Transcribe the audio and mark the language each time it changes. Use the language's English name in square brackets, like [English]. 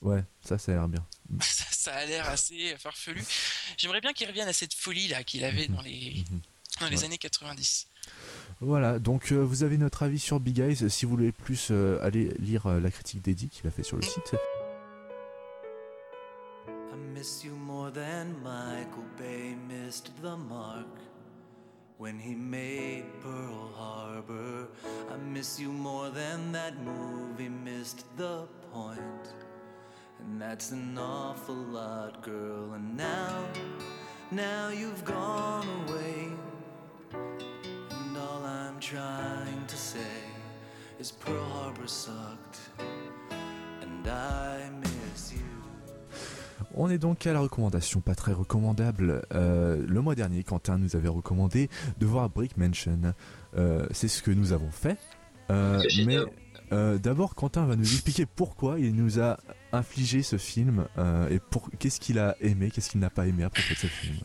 [French] Ouais, ça a l'air bien. ça a l'air assez farfelu. J'aimerais bien qu'il revienne à cette folie là qu'il avait dans les années 90. Voilà, donc vous avez notre avis sur Big Eyes, si vous voulez plus aller lire la critique d'Eddie qu'il a fait sur le site. [English] I miss you more than Michael Bay missed the mark when he made Pearl Harbor. I miss you more than that movie missed the point. And that's an awful lot, girl. And now you've gone away. And all I'm trying to say is Pearl Harbor sucked. And I miss you. [French] On est donc à la recommandation, pas très recommandable. Le mois dernier, Quentin nous avait recommandé de voir Brick Mansion. C'est ce que nous avons fait. Mais d'abord, Quentin va nous expliquer pourquoi il nous a infligé ce film et pour qu'est-ce qu'il a aimé, qu'est-ce qu'il n'a pas aimé à propos de ce film.